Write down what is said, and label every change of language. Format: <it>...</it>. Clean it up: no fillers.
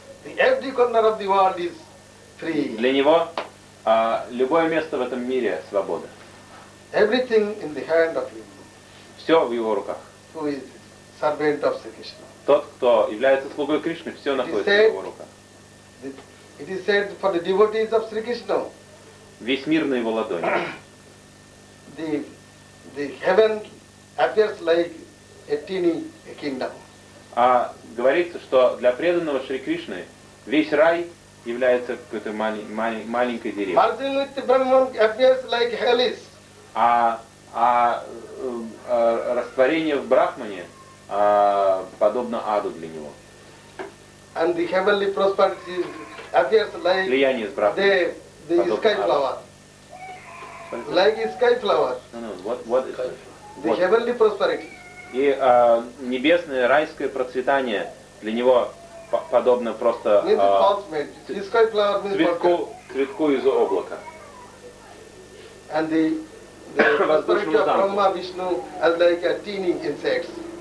<ru>Для него любое место в этом мире – свобода. Все в его руках.</ru> <en>Who is servant of Sri Krishna?</en> <ru>Тот, кто является слугой Кришны, все находится в его руках.</ru> <en>It is said for the devotees of Sri Krishna.</en> <ru>Весь мир на его ладони.</ru> <en>The heaven appears like a tiny kingdom.</en> <ru>А говорится, что для преданного Шри Кришны весь рай является какой-то маленькой деревней.</ru> <en>Merging with the Brahman appears like hell is.</en> <ru>А растворение в Брахмане подобно аду для него.</ru> <en>And the heavenly prosperity appears like the sky flower. Like a sky flower. What is it? The heavenly prosperity.</en> <ru>И небесное райское процветание для него подобно просто цветку из облака.</ru> <en>And the prosperity of Brahma Vishnu as like a teeny insects.</en>